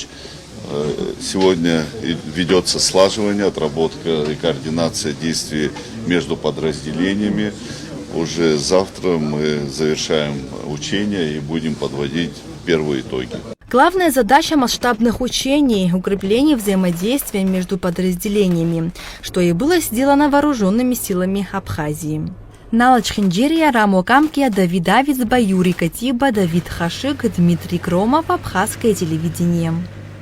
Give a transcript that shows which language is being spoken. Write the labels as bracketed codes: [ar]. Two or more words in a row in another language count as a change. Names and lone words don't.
[ru] Сегодня ведется слаживание, отработка и координация действий между подразделениями. Уже завтра мы завершаем учения и будем подводить первые итоги. Главная задача масштабных учений – укрепление взаимодействия между подразделениями, что и было сделано вооруженными силами Абхазии. Налач Хинджерия, Рамо Камкия, Давид Давиц, Юрий Катиба, Давид Хашик, Дмитрий Кромов, Абхазское телевидение.